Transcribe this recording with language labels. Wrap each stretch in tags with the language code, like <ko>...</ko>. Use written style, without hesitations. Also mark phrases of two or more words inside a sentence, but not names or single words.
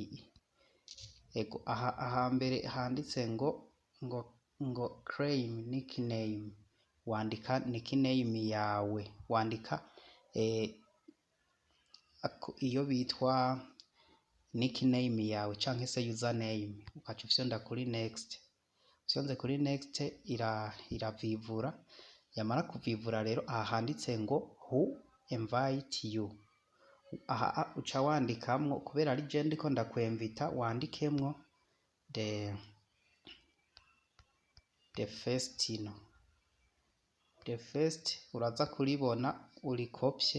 <rn>Ego aha mbere handitse ngo</rn> <en>claim nickname,</en> <rn>wandika nickname yawe, wandika iyo bitwa nickname yawe canke se username, ukaca ufyonda kuri next. Ufyonze kuri next iravivura. Yamara kuvivura rero aha handitse ngo</rn> <en>who invite you,</en> <rn>aha uca wandikamwo, kubera ari je ndiko ndakwemvita, wandikemwo</rn> <en>the first</en> <rn>uraza kuribona urikopye.</rn>